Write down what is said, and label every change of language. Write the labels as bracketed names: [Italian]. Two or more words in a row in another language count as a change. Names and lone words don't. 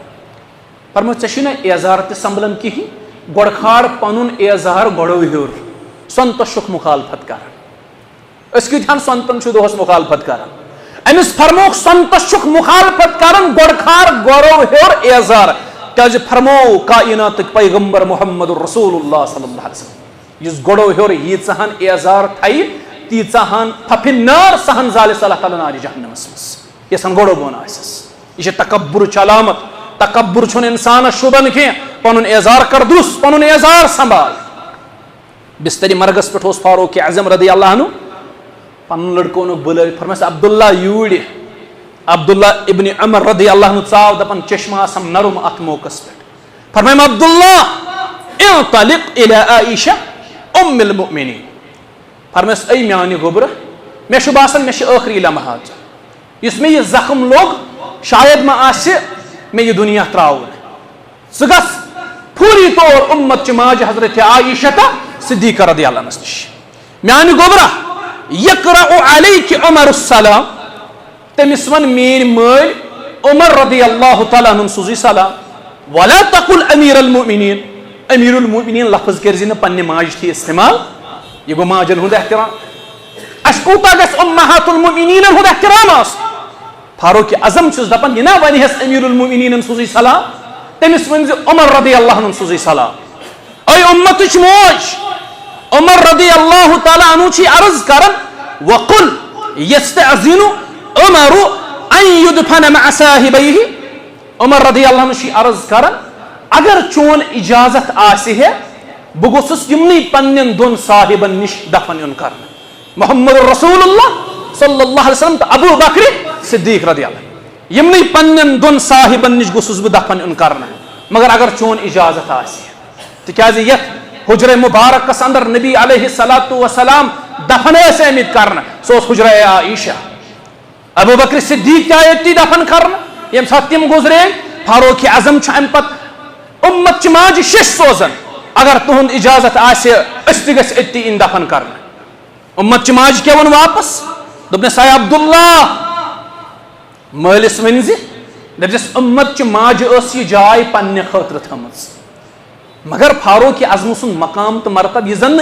[Kashmiri] فرموس ژےٚ چھُے نہ اعزار تہِ سنبھلان کِہیٖنۍ گۄڈٕ کھار پنُن اعزار گۄڈو ہیوٚر سۄنتس چھُکھ مُخالفت کران أسۍ کۭتہن سۄنتن چھُ دۄہس مُخالفت کران أمِس فرمووُکھ سۄنتس چھُکھ مُخالفت کران گۄڈٕ کھار گۄڈو ہیوٚر اعزار کیازِ فرموو کائناتٕکۍ پیغمبر محمد رسول اللہ [Arabic] صلی اللہ علیہ وسلم [Kashmiri] یُس گۄڈو ہیوٚر ییٖژاہن اعزار تھایہِ تیٖژاہن پھپھِ نار سہن زالہِ اللہ تعالیٰ نارِ جہنمس منٛز یژھن گۄڈو بۄن آسٮ۪س یہِ چھِ تکبرٕچ علامت تکبر چھُنہٕ انسانس شوٗبان کینٛہہ پنُن اعزار کر درست پنُن اعزار سنبھال بستری مرگس پٮ۪ٹھ اوس فاروق اعظم [Arabic] رضی اللہ عنہ [Kashmiri] پنُن لڑکہٕ اوٚنُکھ بُلٲوِتھ فرمٲیس عبداللہ یوٗرۍ عبداللہ ابن عمر [Arabic] رضی اللہ عنہ [Kashmiri] ژاو دپان چشمہٕ آسم نرم اتھ موقعس پٮ۪ٹھ فرمٲیِم عبداللہ [Arabic] انطلق الى عائشہ ام المؤمنین [Kashmiri] فرمٲیس اے میانہِ گوٚبرٕ مےٚ چھُ باسان مےٚ چھِ ٲخری لمحات یُس مےٚ یہِ زخم لوٚگ شاید ما آسہِ مےٚ یہِ دُنیا ترٛاوُن ژٕ گژھ فوری طور اُمتچہِ ماجہِ حضرت عائشہ صدیقہ رضی اللہ عنہس نِش میانہِ گوٚبرا [Arabic] یقرأ علیکِ عمر السلام [Kashmiri] تٔمِس وَن میٲنۍ مٲلۍ عمر رضی اللہ تعالیٰ عنہُن سوٗزٕے سلام [Arabic] ولا تقل امیر المؤمنین امیر المؤمنین [Kashmiri] لفظ کٔرزِ نہٕ پننہِ ماجہِ تھی استعمال یہِ گوٚو ماجن ہُنٛد احترام اَسہِ کوٗتاہ گژھِ امہات المؤمنیٖنن ہُنٛد احترام آسُن فاروق اعظم چھُس دپان یہِ نا ونہس امیر المؤمنیٖنن سوٗزٕے سلام تٔمِس ؤنۍ زِ عمر رضی اللہ عنہُن سوٗزٕے سلام اے اُمتٕچ موج عمر [Arabic] رضی اللہ تعالیٰ عنہ [Kashmiri] چھ عرض کرن [Arabic] وقل یستأذن عمر ان يدفن مع صاحبیہ [Kashmiri] عمر [Arabic] رضی اللہ عنہ [Kashmiri] چھ عرض کرن اگر چون اجازت آسہِ ہے بہٕ گوٚژھُس یِمنٕے پننٮ۪ن دۄن صاحبن نِش دفن یُن کرنہٕ محمد رسول اللہ [Arabic] صلی اللہ علیہ وسلم [Kashmiri] تہٕ ابو بکر صدیق [Arabic] رضی اللہ عنہ [Kashmiri] یِمنٕے پننٮ۪ن دۄن صاحبن نِش گوٚژھُس بہٕ دفن یُن کرنہٕ مگر اگر چون اجازت آسہِ تِکیازِ یتھ حجرے مبارکس اندر نبی [Arabic] علیہ الصلوۃ والسلام [Kashmiri] دفن ٲسۍ آمٕتۍ کرنہٕ سُہ اوس حجرے عائشہ ابو بکر صدیق تہِ آیہِ أتی دفن کرنہٕ ییٚمہِ ساتہٕ تِم گُزرے فاروق اعظم چھُ امہِ پتہٕ اُمتچہِ ماجہِ شیٚش سوزان اگر تُہُنٛد اجازت آسہِ أسۍ تہِ گژھِ أتی یِنۍ دفن کرنہٕ اُمتچہِ ماجہِ کیٛاہ ووٚن واپس دوٚپنس اے عبداللہ مٲلِس ؤنۍ زِ دپس اُمتچہِ ماجہِ ٲس یہِ جاے پننہِ خٲطرٕ تھٲمٕژ مگر فاروق اعظم سُنٛد مقام تہٕ مرتب یہِ زن نہٕ